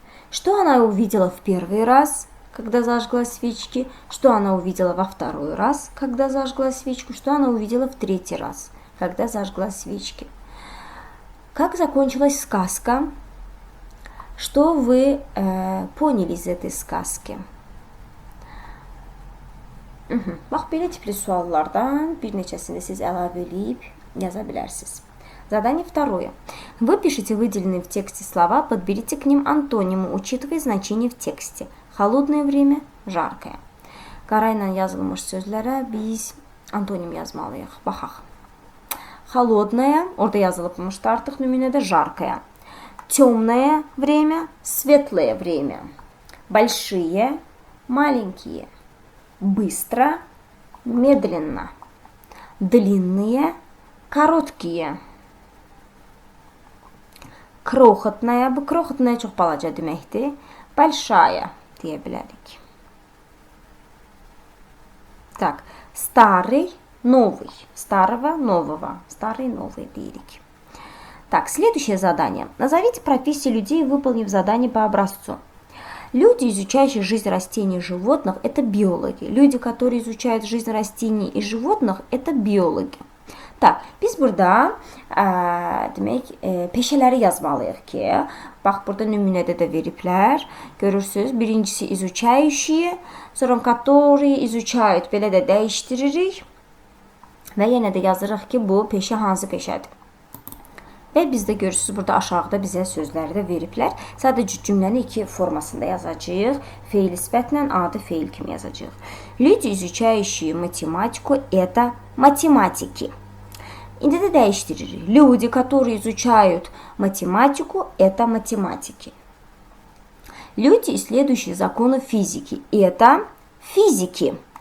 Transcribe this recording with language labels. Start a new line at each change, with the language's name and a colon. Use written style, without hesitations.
Russian: Что она увидела в первый раз, когда зажгла свечки? Что она увидела во второй раз, когда зажгла свечку? Что она увидела в третий раз, когда зажгла свечки? Как закончилась сказка? Что вы поняли из этой сказки?
Azerbaijani: Bax, belə tipli suallardan bir neçəsini siz əlavə edib yaza bilərsiniz.
Russian: Задание второе. Выпишите выделенные в тексте слова, подберите к ним антонимы, учитывая значение в тексте. Холодное время, жаркое.
Azerbaijani: Qara ilə yazılmış sözlərə biz antonim yazmalıyıq. Baxaq. Холодное, orada yazılıbmışdı artıq nümunədə, жаркое.
Russian: Темное время, светлое время. Большие, маленькие. Быстро, медленно. длинные, короткие.
Azerbaijani: Крохотная, bu крохотная çox balaca deməkdir. Большая deyə bilərik.
Russian: Так, старый, новый. Старого, нового. Старый, новый деярик. Так, следующее задание. Назовите профессии людей, выполнив задание по образцу. Люди, изучающие жизнь растений и животных, это биологи. Люди, которые изучают жизнь растений и животных, это биологи.
Azerbaijani: Так, biz burada demək peşələri yazmalıyıq ki, bax burada nümunədə də veriblər. Görürsüz, birincisi изучающие, sonra
Russian: которые изучают,
Azerbaijani: belə də dəyişdiririk. Və yenə də yazırıq ki, bu peşə hansı peşədir. Və bizdə görürsünüz, burada aşağıda bizə sözləri də veriblər. Sadəcə cümləni iki formasında yazacağıq. Feil sifətlə adı feil kimi yazacağıq.
Russian: Люди, изучающие математику, это математики.
Azerbaijani: İndi də dəyişdiririk.
Russian: Люди, которые изучают математику, это математики. Люди, исследующие законы физики, это физики.